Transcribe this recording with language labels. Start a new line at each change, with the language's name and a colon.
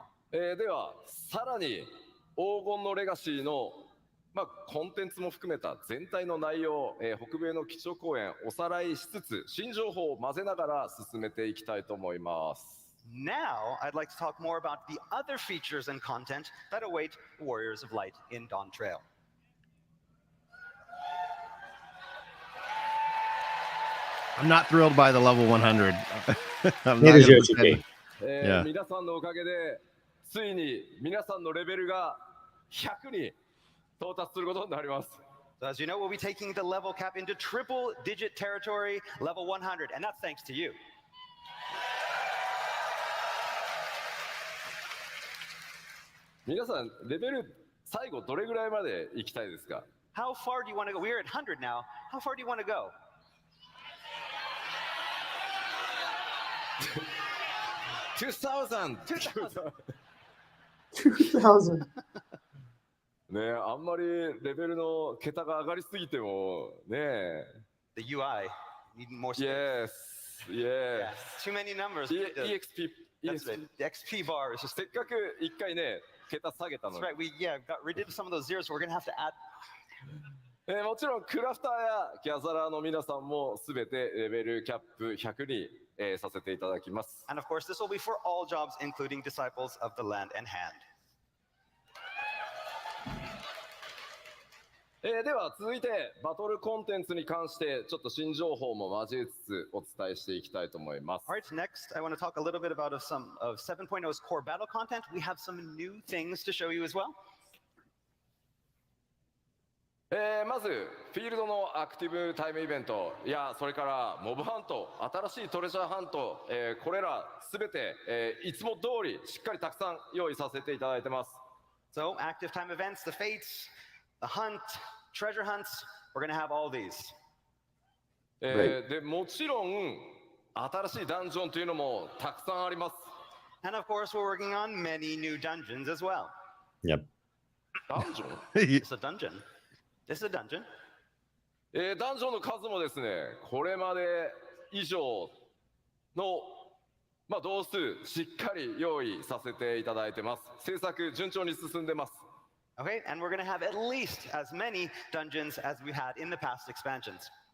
Japanese: では、さらに黄金のレガシーの、コンテンツも含めた全体の内容、北米の基調講演おさらいしつつ、新情報を混ぜながら進めていきたいと思います。
English: Now, I'd like to talk more about the other features and content that await Warriors of Light in Dawn Trail. I'm not thrilled by the level 100. I'm not Neither is gonna Yoshiki. pretend. Yeah.
Japanese: 皆さんのおかげで、ついに皆さんのレベルが100に到達することになります。
English: So as you know, we'll be taking the level cap into triple digit territory, level 100, and that's thanks to you.
Japanese: 皆さん、レベル最後どれぐらいまで行きたいですか？
English: How far do you want to go? We're at 100 now. How far do you want to go? 2000! 2000.
Japanese: ねえ、あんまりレベルの桁が上がりすぎてもね。
English: The UI need more space. Yes, Yeah, yes. too many numbers. EXP, That's right. The XP bar is just.
Japanese: せっかく一回ね、桁下げたの
English: That's
Japanese: に。
English: right. We got rid of some of those zeros. So we're gonna have to add.
Japanese: もちろんクラフターやギャザラーの皆さんもすべてレベルキャップ100に、させていただきます。
English: And of course, this will be for all jobs, including disciples of the land and hand.
Japanese: では続いてバトルコンテンツに関してちょっと新情報も交えつつお伝えしていきたいと思います。
English: All right, next, I want to talk a little bit about some of 7.0's core battle content. We have some new things to show you as well.
Japanese: まずフィールドのアクティブタイムイベントやそれからモブハント、新しいトレジャーハント、これらすべて、いつも通りしっかりたくさん用意させていただいてます。
English: So, active time events, the fates, the hunt, treasure hunts, we're going to have all these.
Japanese: でもちろん新しいダンジョンというのもたくさんあります。
English: And of course, we're working on many new dungeons as well. Yep.
Japanese: ダンジョン
English: It's a dungeon. This is a dungeon.
Japanese: ダンジョンの数もですね、これまで以上の、まあ、同数しっかり用意させていただいてます。制作順調に進んでます。
English: Okay, and we're going to have at least as many dungeons as we had in the past expansions.